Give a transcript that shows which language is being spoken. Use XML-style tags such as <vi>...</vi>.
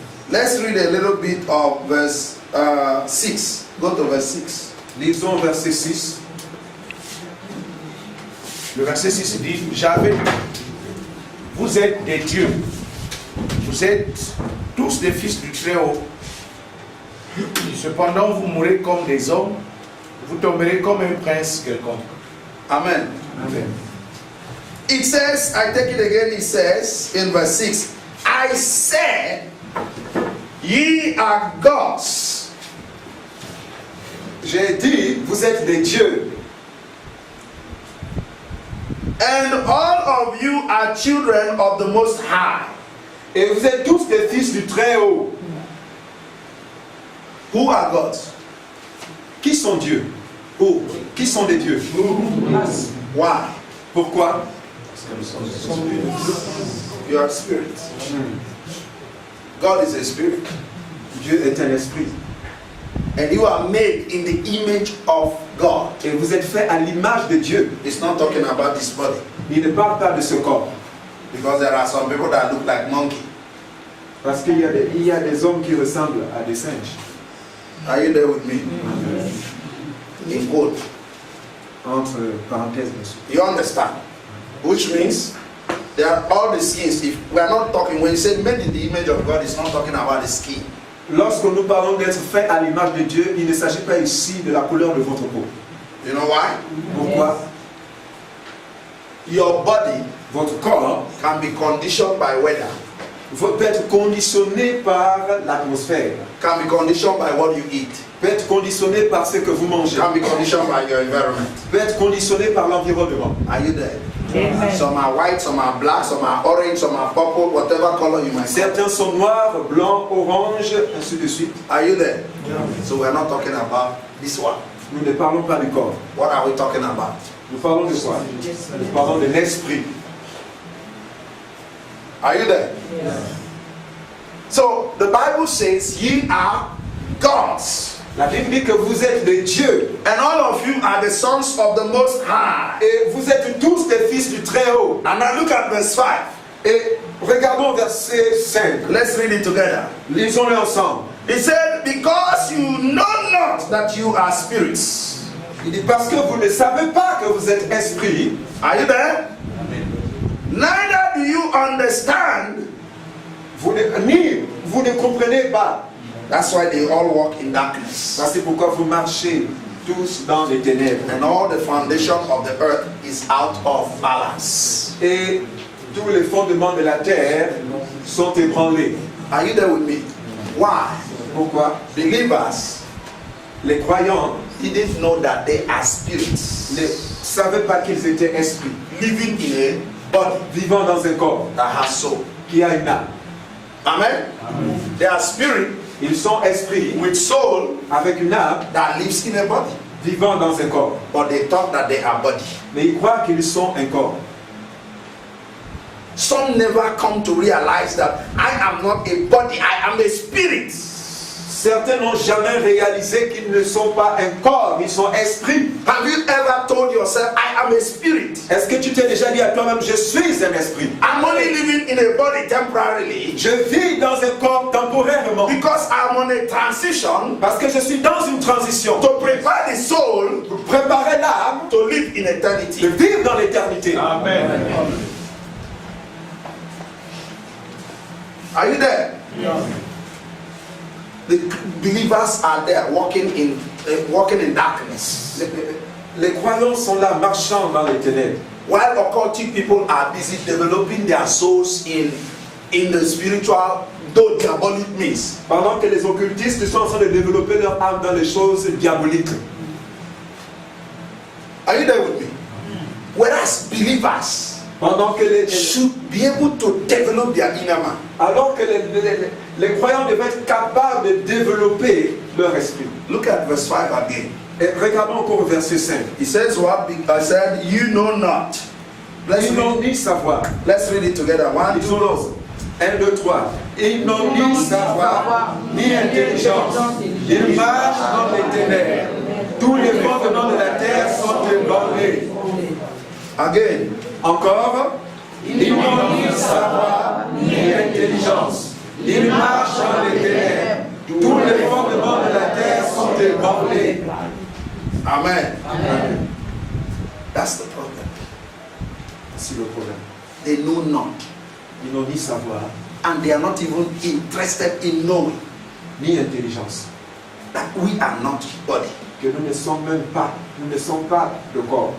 <en>Let's read a little bit of verse 6. Go to verse 6.</en> <fr>Lisons verset 6. Le verset 6 dit: j'avais lu, vous êtes des dieux, vous êtes tous des fils du Très-Haut. Cependant, vous mourrez comme des hommes, vous tomberez comme un prince quelconque. Amen. Amen.</fr> <en>It says, I take it again, it says in verse 6, I said, ye are gods.</en> <fr>J'ai dit, vous êtes des dieux.</fr> <en>And all of you are children of the Most High.</en> <fr>Et vous êtes tous des fils du Très-Haut.</fr> <en>Who are gods?</en> <fr>Qui sont dieux? Où? Qui sont des dieux?</fr> <en>Why?</en> <fr>Pourquoi?</fr> <en>You are spirit. God is a spirit.</en> <fr>Dieu est un esprit.</fr> <en>And you are made in the image of God.</en> <fr>Et vous êtes faits à l'image de Dieu.</fr> <en>It's not talking about this body.</en> <fr>Il ne parle pas de ce corps.</fr> <en>Because there are some people that look like monkey.</en> <fr>Parce qu'il y a des hommes qui ressemblent à des singes.</fr> <en>Are you there with me? In quote.</en> <fr>Entre parenthèses, bien sûr.</fr> <en>You understand? Which means there are all the skins. If we are not talking, when you say made in the image of God, it's not talking about the skin.</en> <fr>Lorsque nous parlons d'être fait à l'image de Dieu, il ne s'agit pas ici de la couleur de votre peau.</fr> <en>You know why?</en> <fr>Pourquoi?</fr> <en>Your body</en> <fr>Votre corps</fr> <en>can be conditioned by weather,</en> <fr>peut être conditionné par l'atmosphère,</fr> <en>can be conditioned by what you eat.</en> <fr>peut être conditionné par ce que vous mangez,</fr> <en>Can be conditioned by your environment.</en> <fr>peut être conditionné par l'environnement.</fr> <en>Are you there? Amen. Some are white, some are black, some are orange, some are purple, whatever color you might say.</en> <fr>Certains sont noirs, blancs, orange, ainsi de suite.</fr> <en>Are you there? So we are not talking about this one.</en> <fr>Nous ne parlons pas du corps.</fr> <en>What are we talking about?</en> <fr>Nous parlons de quoi? Nous parlons de l'esprit.</fr> <en>Are you there? So the Bible says, ye are gods.</en> <fr>La Bible dit que vous êtes des dieux.</fr> <en>And all of you are the sons of the Most High.</en> <fr>Et vous êtes tous des fils du Très-Haut.</fr> <en>And now look at verse 5.</en> <fr>Et regardons verset 5.</fr> <en>Let's read it together.</en> <fr>Lisons-le ensemble.</fr> <en>He said, because you know not that you are spirits.</en> <fr>Il dit parce que vous ne savez pas que vous êtes esprit.</fr> <en>Are you there? Neither do you understand.</en> <fr>Vous ne comprenez pas.</fr> <en>That's why they all walk in darkness.</en> <fr>Ça c'est pourquoi vous marchez tous dans les ténèbres.</fr> <en>And all the foundation of the earth is out of balance.</en> <fr>Et tous les fondements de la terre sont ébranlés.</fr> <en>Are you there with me? Why?</en> <fr>Pourquoi?</fr> <en>Believers</en> <fr>Les croyants</fr> <en>didn't know that they are spirits</en> <fr>ne savaient pas qu'ils étaient esprits,</fr> <en>living in a body</en> <fr>vivant dans un corps</fr> <en>that has soul.</en> <fr>qui a une âme.</fr> <en>Amen? They are spirit</en> <fr>Ils sont esprits</fr> <en>with soul</en> <fr>avec une âme</fr> <en>that lives in a body.</en> <fr>vivant dans un corps.</fr> <en>But they thought that they are body.</en> <fr>Mais ils croient qu'ils sont un corps.</fr> <en>Some never come to realize that I am not a body, I am a spirit.</en> <fr>Certains n'ont jamais réalisé qu'ils ne sont pas un corps, ils sont esprits.</fr> <en>Have you ever told yourself, I am a spirit?</en> <fr>Est-ce que tu t'es déjà dit à toi-même, je suis un esprit?</fr> <en>I'm only living in a body temporarily</en> <fr>Je vis dans un corps temporairement.</fr> <en>because I'm on a transition</en> <fr>Parce que je suis dans une transition</fr> <en>to prepare the soul</en> <fr>pour préparer l'âme</fr> <en>to live in</en> <fr>de</fr> <en>eternity.</en> <fr>vivre dans l'éternité.</fr> <en>Amen. Are you there? The believers are there walking in darkness.</en> <fr>Les croyants sont là marchant dans les ténèbres.</fr> <en>While occultic people are busy developing their souls in the spiritual, though diabolic means.</en> <fr>Pendant que les occultistes sont en train de développer leur âme dans les choses diaboliques.</fr> <en>Are you there with me? Whereas believers</en> <fr>Pendant que</fr> <en>should be able to develop their inner man.</en> <fr>alors que les croyants devaient être capables de développer leur esprit.</fr> <en>Look at verse 5 again.</en> <fr>Et regardons encore le verset 5.</fr> <en>He says what I said, you know not.</en> <fr>Ils n'ont ni savoir.</fr> <en>Let's read it together. 1,</en> <fr>Ils</fr> <en>2,</en> <fr>ont 1, 2, 3. Ils n'ont ni savoir, ni intelligence. Ils marchent dans les ténèbres. Tous les fondements de la terre sont ébranlés.</fr> <en>again.</en> <fr>Encore, ils n'ont ni savoir, ni intelligence. Ils marchent dans les ténèbres. Tous les fondements de la terre sont ébranlés.</fr> <en>Amen. That's the problem.</en> <fr>C'est le problème.</fr> <en>They know not.</en> <fr>Ils n'ont ni savoir,</fr> <en>And they are not even interested in knowing</en> <fr>ni intelligence.</fr> <en>that we are not body.</en> <fr>Que nous ne sommes même pas, nous ne sommes pas de corps.</fr>